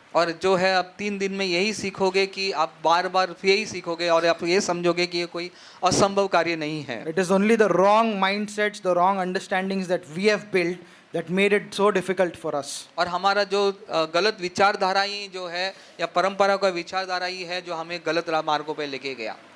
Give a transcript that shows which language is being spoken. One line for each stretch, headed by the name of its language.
Hindi: और जो है अब 3 दिन में यही सीखोगे कि आप बार बार यही सीखोगे और आप ये समझोगे कि ये कोई असंभव कार्य नहीं है.
English: It is only the wrong mindsets, the wrong understandings that we have built that made it so difficult for us.
Hindi: और हमारा जो गलत विचारधारा ही जो है या परंपरा का विचारधारा ही है जो हमें गलत मार्गों पे लेके गया.